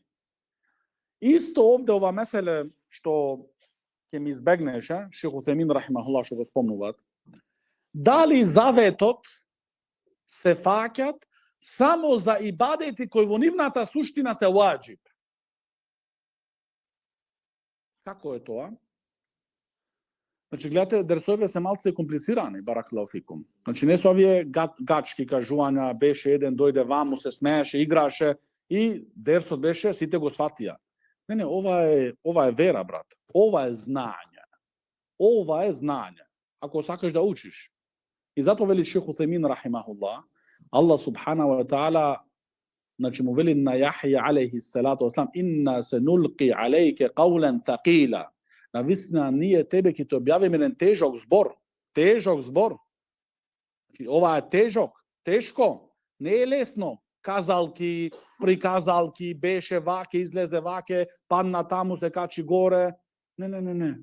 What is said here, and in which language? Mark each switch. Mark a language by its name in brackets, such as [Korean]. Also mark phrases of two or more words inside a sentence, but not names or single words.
[Macedonian] Исто овде ова меселе што ќе ми избегнеше, шех Утемин рахимахуллах што го спомнуваат, дали заветот се фаќат само за ибадети кои во нивната суштина се ваџиб. Како е тоа? Значи, гледате, дерсовите се малце комплицирани, [Arabic] بارك الله فيكم. [Macedonian] Значи, не се овие гачки кажувања, беше еден, дојде ваму, се смееше, играше и дерсот беше, сите го сватија. Не, ова е вера, брат. Ова е знање. Ако сакаш да учиш. И затоа вели шех Утемин рахимахуллах, [Arabic] الله سبحانه وتعالى, [Macedonian] значи му вели на Јахја [Arabic] عليه الصلاة والسلام, إنا سنلقي عليك قولا ثقيلا. [Macedonian] Навистина ние тебе ќе те објавиме еден тежок збор. Значи, ова е тешко, не е лесно. Казалки, приказалки, беше ваке, излезе ваке, падна таму, се качи горе. Не.